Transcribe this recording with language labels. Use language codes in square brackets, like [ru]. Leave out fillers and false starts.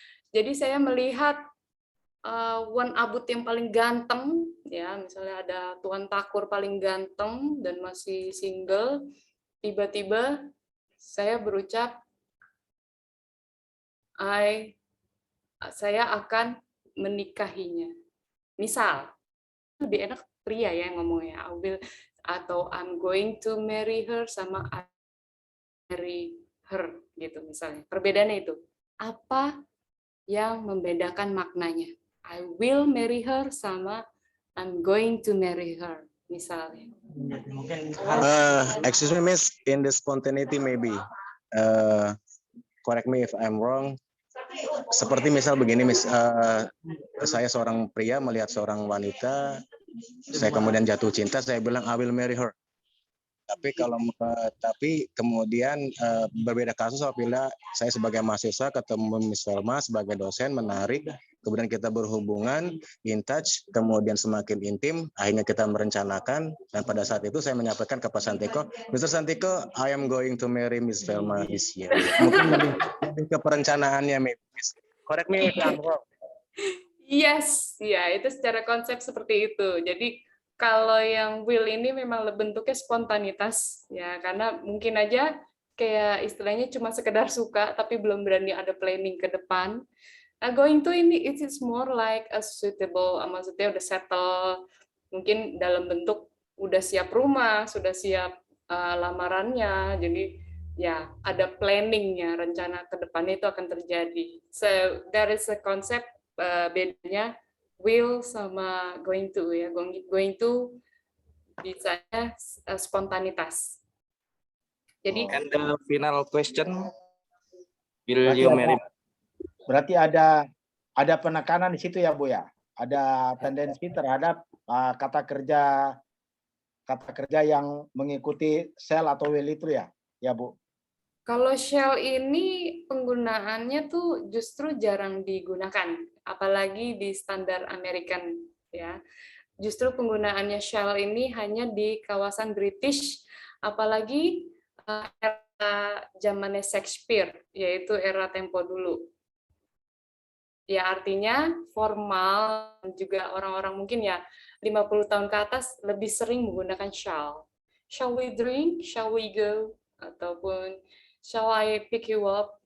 [id] Jadi saya melihat Wan Abut yang paling ganteng, ya, misalnya ada Tuan Takur paling ganteng dan masih single, tiba-tiba saya berucap, saya akan menikahinya. Misal, lebih enak pria ya yang ngomongnya, atau [en] I'm going to marry her [id] sama [en] I marry her [id] gitu misalnya. Perbedaannya itu. Apa yang membedakan maknanya? [en] I will marry her [id] sama [en] I'm going to marry her [id] misalnya. [en] Excuse me, Miss, in the spontaneity maybe. Correct me if I'm wrong. [id] Seperti misal begini, Miss, saya seorang pria melihat seorang wanita, saya kemudian jatuh cinta, saya bilang [en] I will marry her. [id] Tapi kemudian berbeda kasus apabila saya sebagai mahasiswa ketemu Miss Velma sebagai dosen, menarik, kemudian kita berhubungan, [en] in touch, [id] kemudian semakin intim, akhirnya kita merencanakan, dan pada saat itu saya menyampaikan ke Pak Santiko, Mr. [en] Santiko, I am going to marry Miss Velma this year. [id] Mungkin lebih ke perencanaannya, Miss. [en] Correct me if I'm wrong. Yes, [id] ya itu secara konsep seperti itu. Jadi kalau yang will ini memang bentuknya spontanitas, ya karena mungkin aja kayak istilahnya cuma sekedar suka tapi belum berani ada planning ke depan. Nah, going to ini [en] it is more like a suitable, [id] maksudnya udah settle, mungkin dalam bentuk udah siap rumah, sudah siap lamarannya, jadi ya ada planningnya, rencana ke depannya itu akan terjadi. [en] So there is a concept [id] bedanya will sama going to ya. Going to bisanya spontanitas. Jadi [en] And the final question, Will [id] Berarti [en] you marry? [id] Berarti ada penekanan di situ ya Bu ya. Ada tendensi terhadap kata kerja yang mengikuti shall atau will itu ya, ya Bu. Kalau shall ini penggunaannya tuh justru jarang digunakan, apalagi di standar American ya. Justru penggunaannya shall ini hanya di kawasan British, apalagi era zamannya Shakespeare, yaitu era tempo dulu. Ya artinya formal, juga orang-orang mungkin ya 50 tahun ke atas lebih sering menggunakan shall. [en] Shall we drink? Shall we go? [id] Ataupun [en] shall I pick you up?